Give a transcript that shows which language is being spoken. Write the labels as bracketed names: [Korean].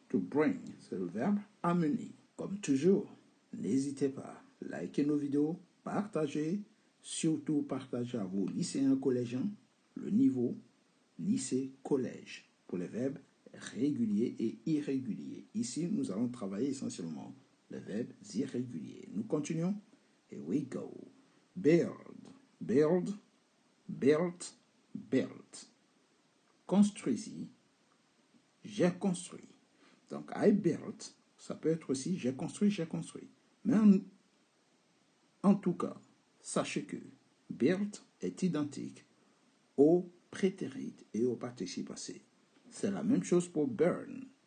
[English] To bring, [French] c'est le verbe amener. Comme toujours, n'hésitez pas, likez nos vidéos, partagez, surtout partagez à vos lycéens collégiens le niveau lycée-collège pour les verbes réguliers et irréguliers. Ici, nous allons travailler essentiellement les verbes irréguliers. Nous continuons. [English] Here we go. Build, build, built, built. [French] Construisis, j'ai construit. Donc, [English] I built, [French] ça peut être aussi j'ai construit, j'ai construit. Mais en tout cas, sachez que built est identique au prétérit et au participe passé. C'est la même chose pour burn.